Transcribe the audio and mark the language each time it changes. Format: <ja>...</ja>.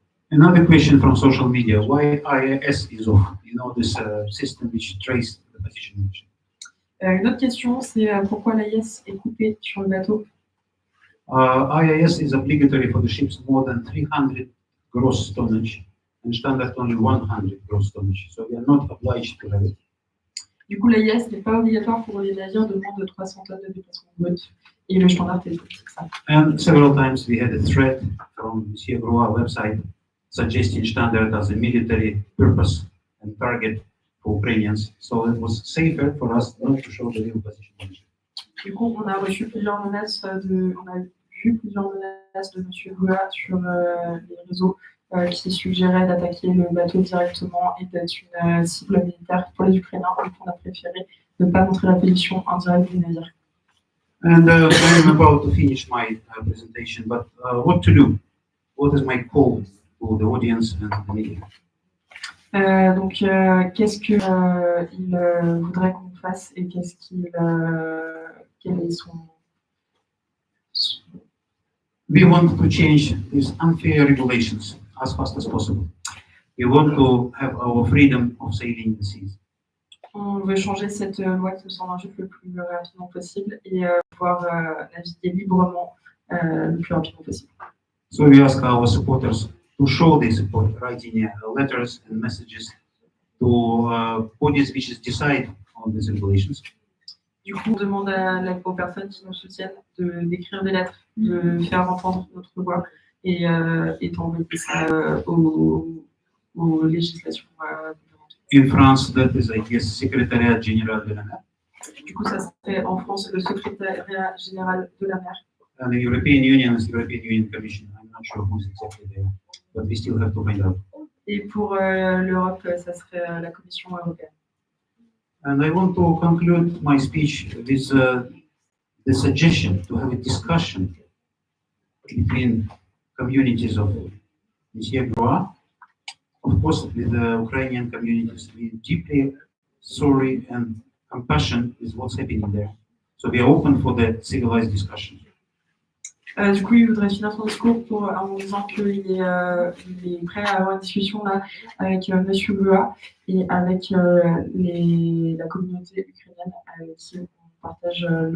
<en>Another question from social media: why IIS is off? You know, this system which traces the position.</en> <fr>Une autre question, c'est pourquoi l'AIS est coupée sur le bateau.</fr> <en>IIS is obligatory for the ships more than 300 gross tonnage, and Shtandart only 100 gross tonnage. So we are not obliged to have it.</en> <fr>Du coup, l'AIS n'est pas obligatoire pour les navires de moins de 300 tonnes de déplacement brut. Et le Shtandart est plus petit que ça.</fr> <en>And several times we had a threat from the Siegroa website suggesting Shtandart as a military purpose and target for Ukrainians. So it was safer for us not to show the real position of the ship.</en> <fr>Du coup, on a reçu plusieurs menaces on a vu plusieurs menaces de M. Goua sur les réseaux qui suggéraient d'attaquer le bateau directement et d'être une cible militaire pour les Ukrainiens. Donc, on a préféré ne pas montrer la position indirecte du navire.</fr> <en>And I'm about to finish my presentation, but what to do? What is my call to the audience and the media?</en> <fr>Donc, qu'est-ce qu'il voudrait qu'on fasse et quel est son...</fr> <en>We want to change these unfair regulations as fast as possible. We want to have our freedom of sailing the seas.</en> <fr>On veut changer cette loi qui nous semble injuste le plus rapidement possible et pouvoir naviguer librement le plus rapidement possible.</fr> <en>So we ask our supporters to show their support, writing letters and messages to bodies which decide on these regulations.</en> <fr>Du coup, on demande aux personnes qui nous soutiennent d'écrire des lettres, de faire entendre notre voix et d'envoyer ça aux législations.</fr> <en>In France, that is, I guess, Secretariat Général de la Mer.</en> <fr>Du coup, ça serait en France le Secrétariat Général de la Mer.</fr> <en>And the European Union is the European Union Commission. I'm not sure who's exactly there, but we still have to find out.</en> <fr>Et pour l'Europe, ça serait la Commission européenne.</fr> <en>And I want to conclude my speech with the suggestion to have a discussion between communities of Siegroa, of course, with the Ukrainian communities. We're deeply sorry and compassion is what's happening there. So we are open for the civilized discussion.</en> <fr>Du coup, il voudrait finir son discours en disant qu'il est prêt à avoir une discussion là avec M. Goua et avec la communauté ukrainienne avec qui on partage</fr>